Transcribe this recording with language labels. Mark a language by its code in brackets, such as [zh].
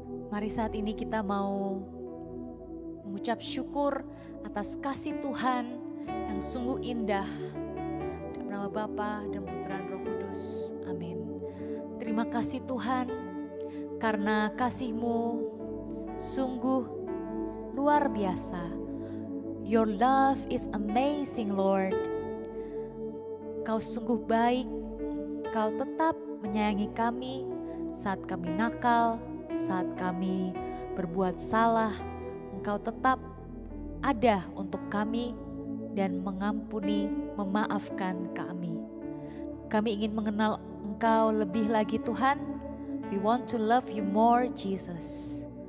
[id] Mari saat ini kita mau mengucap syukur atas kasih Tuhan yang sungguh indah. Dalam nama Bapa dan Putra dan Roh Kudus. Amin. Terima kasih Tuhan, karena kasih-Mu sungguh luar biasa. [en] Your love is amazing, Lord. [id] Kau sungguh baik, Kau tetap menyayangi kami saat kami nakal, saat kami berbuat salah. Engkau tetap ada untuk kami dan mengampuni, memaafkan kami. Kami ingin mengenal Engkau lebih lagi Tuhan. [en] We want to love you more, Jesus.